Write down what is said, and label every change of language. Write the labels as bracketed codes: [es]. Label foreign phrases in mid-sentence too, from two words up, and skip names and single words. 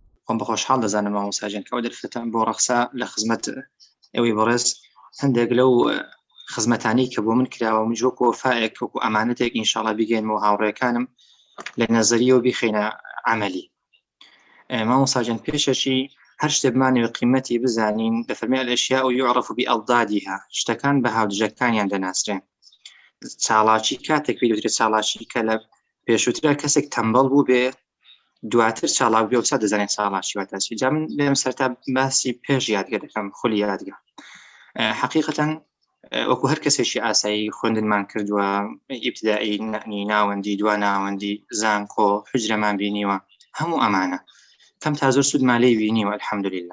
[ckb] خۆم بە خۆشحاڵ دەزانم مامۆستاجان کە ئەو دەرفەتەن بۆ ڕەخسا لە خزمەت ئەوەی بەڕێز هەندێک لەو خزمەتانی کە بۆ من کراوە من وەکو وەفایەک وەکو ئەمانەتێک ئینشاڵڵا بیگەینەوە هاوڕێکانم لە نەزەریەوە بیخینە عەمەلی. مامۆستاجان پێشەشی هەر شتێ بمانەوە قیمەتی بزانین دەفەرمێ [ar] الأشياء يعرف بأضدادها، [ckb] شتەکان بە هاودژەکانیان دەناسرێن. چاڵاکی کاتێک پێوترێت چاڵاکی کە لە پێشووترە کەسێک تەمبەڵ بوو بێ دواتر چالاک بێ وسا دەزانێت چاڵاکی واتاچی. جا من لێم سەرتا باسی پێش یادگە دەکەم خولی یادگە. حقیقەتەن وەکو هەر کەسێکی ئاسایی خوێندنمان کردووە ئیبتدایی ناوەندی دوا ناوەندی زانکۆ حجرەمان بینیوە هەموو ئەمانە کەم تا زۆر سوودمان لێی بینیوە الحەمدولله.